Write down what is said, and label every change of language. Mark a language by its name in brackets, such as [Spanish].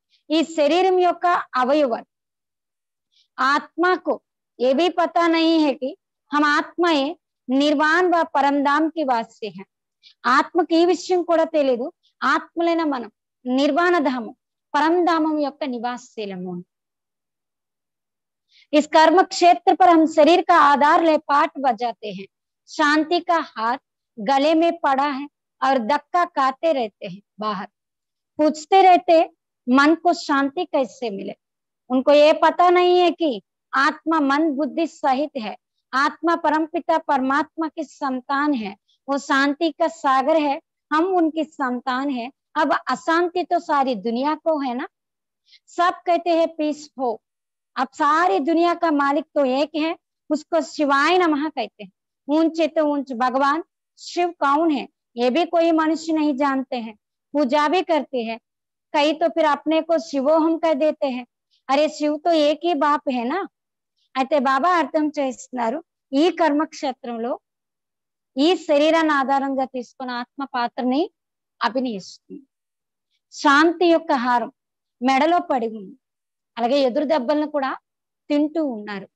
[Telugu] ఈ శరీరం యొక్క అవయవాలు [Hindi] आत्मा को ये भी पता नहीं है कि हम आत्मा है निर्वाण व परमधाम की वासी है. [Telugu] ఆత్మకి ఈ విషయం కూడా తెలియదు, ఆత్మలైన మనం నిర్వాణ ధామం परमधामం యొక్క నివాసీలము. [Hindi] इस कर्म क्षेत्र पर हम शरीर का आधार ले पाठ बजाते हैं. शांति का हाथ गले में पड़ा है और धक्का खाते रहते हैं. बाहर पूछते रहते मन को शांति कैसे मिले. उनको ये पता नहीं है कि आत्मा मन बुद्धि सहित है. आत्मा परमपिता परमात्मा की संतान है. वो शांति का सागर है, हम उनकी संतान है. अब अशांति तो सारी दुनिया को है ना. सब कहते हैं पीस हो. अब सारी दुनिया का मालिक तो एक है, उसको शिवाय नमः कहते हैं. ऊंचे तो ऊंच भगवान शिव कौन है ये भी कोई मनुष्य नहीं जानते हैं. पूजा भी करते हैं, कई तो फिर अपने को शिवोहम कह देते हैं. अरे शिव तो एक ही बाप है ना. [Telugu] అయితే బాబా అర్థం చేస్తున్నారు, ఈ కర్మక్షేత్రంలో ఈ శరీరాన్ని ఆధారంగా తీసుకున్న ఆత్మ పాత్రని అభినయిస్తుంది. శాంతి యొక్క హారం మెడలో పడి ఉంది. అలాగే ఎదురు దెబ్బలను కూడా తింటూ ఉన్నారు.